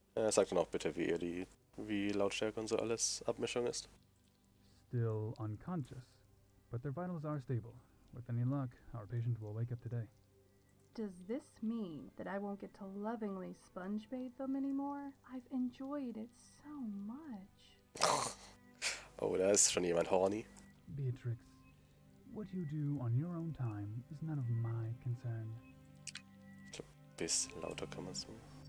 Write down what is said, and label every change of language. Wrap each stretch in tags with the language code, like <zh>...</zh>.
<de>Sag dann auch bitte, wie Lautstärke und so alles Abmischung ist.</de> <en>Still unconscious, but their vitals are stable. With any luck, our patient will wake up today. Does this mean that I won't get to lovingly sponge bathe them anymore? I've enjoyed it so much.</en> <de>Oh, da ist schon jemand horny.</de> <en>Beatrix, what you do on your own time is none of my concern.</en> <de>Ich glaube, ein bisschen lauter kann man es machen.</de>